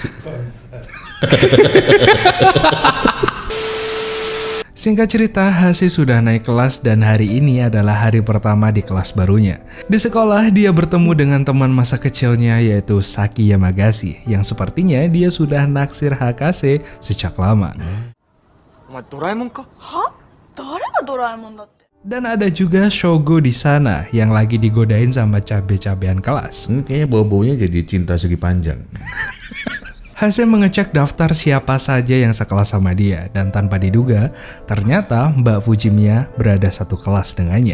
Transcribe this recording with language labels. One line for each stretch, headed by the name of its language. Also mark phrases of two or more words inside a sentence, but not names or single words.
Indonesian: Singkat cerita, Hase sudah naik kelas dan hari ini adalah hari pertama di kelas barunya. Di sekolah, dia bertemu dengan teman masa kecilnya yaitu Saki Yamagasi, yang sepertinya dia sudah naksir Hakase sejak lama. Doraemon kah? Hah?
Japanese: Darega Doraemon datte?
Indonesian: Dan ada juga Shogo di sana yang lagi digodain sama cabe-cabean kelas. Ini kayaknya bau-baunya jadi cinta segi panjang. Hase mengecek daftar siapa saja yang sekelas sama dia, dan tanpa diduga, ternyata Mbak Fujimiya berada satu kelas dengannya.